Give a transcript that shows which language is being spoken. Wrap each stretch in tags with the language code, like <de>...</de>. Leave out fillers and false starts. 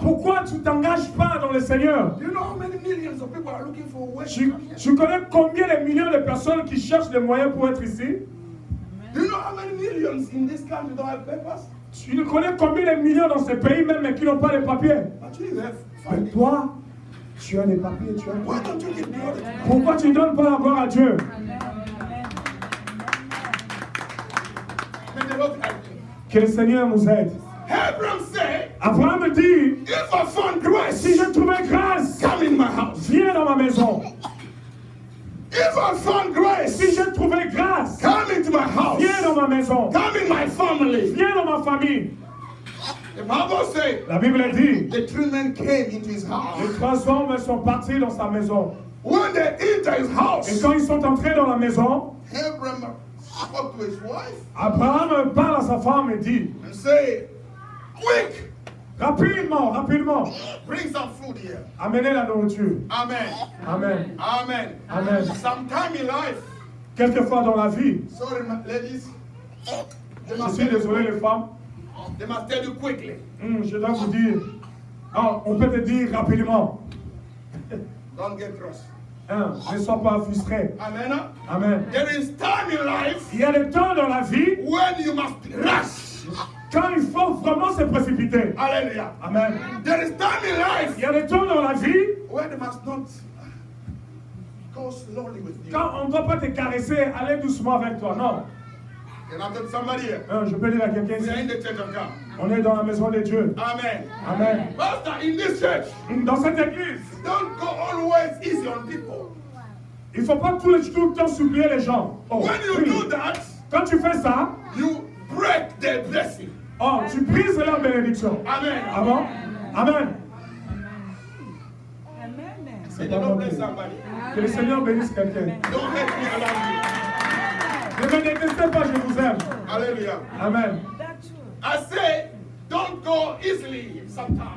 <fr>Pourquoi tu ne t'engages pas dans le Seigneur?</fr> <en>Do you know how many millions of people are looking for ways to</en> <fr>Tu,</fr> <en>come here?</en> <fr>tu connais combien de millions de personnes qui cherchent des moyens pour être ici?</fr> <en>Do you know how many millions in this country don't have papers?</en> <fr>Tu connais combien de millions dans ce pays même mais qui n'ont pas de papiers?</fr> <en>But you have</en> <fr>Mais</fr> <en>funding.</en> <fr>toi, tu as des papiers, tu as...</fr> <en>Why don't you give glory to God?</en> <fr>Pourquoi tu ne donnes pas la gloire à Dieu?</fr> <en>May the Lord help you.</en> <fr>Que le Seigneur nous aide.</fr> <en>Abraham said,</en> <fr>Abraham dit,</fr> <en>if I found grace,</en> <fr>si je trouvais grâce,</fr> <en>come in my house.</en> <fr>viens dans ma maison.</fr> <en>If I found grace,</en> <fr>Si je trouvais grâce,</fr> <en>come into my house.</en> <fr>viens dans ma maison.</fr> <en>Come in my family.</en> <fr>Viens dans ma famille.</fr> <en>The Bible says,</en> <fr>La Bible dit,</fr> <en>the three men came into his house.</en> <fr>les trois hommes sont partis dans sa maison.</fr> <en>When they enter his</en> <fr>Et</fr> <en>house,</en> <fr>quand ils sont entrés dans la maison,</fr> <en>Abraham spoke to his wife</en> <fr>Abraham parle à sa femme et dit,</fr> <en>and said, quick,</en> <fr>rapidement, rapidement,</fr> <en>bring some food here.</en> <fr>amenez la nourriture.</fr> <en>Amen.</en> <fr>Amen.</fr> <en>Amen.</en> <fr>Amen.</fr> <en>Sometime in life,</en> <fr>Quelquefois dans la vie,</fr> <en>sorry, ladies, they</en> <fr>je</fr> <en>must,</en> <fr>suis désolé les femmes,</fr> <en>they must tell you quickly.</en> <fr>je dois vous dire, on peut te dire rapidement,</fr> <en>Don't get cross.</en> <fr>ne sois pas frustré.</fr> <en>Amen.</en> <fr>Amen.</fr> <en>There is time in life</en> <fr>Il y a des temps dans la vie</fr> <en>when you must rush.</en> <fr>quand il faut vraiment se précipiter.</fr> <en>Hallelujah.</en> <fr>Amen.</fr> <en>There is time in life</en> <fr>Il y a des temps dans la vie</fr> <en>when they must not go slowly with you.</en> <fr>quand on ne doit pas te caresser, aller doucement avec toi. Non.</fr> <en>Can I tell somebody here?</en> <fr>Je peux dire à quelqu'un</fr> <en>We are in</en> <fr>ici,</fr> <en>the church of God.</en> <fr>on est dans la maison de Dieu.</fr> <en>Amen.</en> <fr>Amen.</fr> <en>Pastor, in this church,</en> <fr>Dans cette église,</fr> <en>don't go always easy on people.</en> <fr>il ne faut pas tout le temps supplier les gens.</fr> <en>Oh, When you</en> <fr>oui.</fr> <en>do that,</en> <fr>Quand tu fais ça,</fr> <en>you break their blessing.</en> <fr>tu brises leur bénédiction.</fr> <en>Amen.</en> <fr>Ah bon? Amen.</fr> <en>May the Lord bless somebody.</en> <fr>Que le Seigneur bénisse quelqu'un.</fr> <en>Don't hate me around you.</en> <fr>Ne me détestez pas, je vous aime.</fr> <en>Hallelujah.</en> <fr>Amen.</fr> <en>I say, don't go easily sometimes.</en>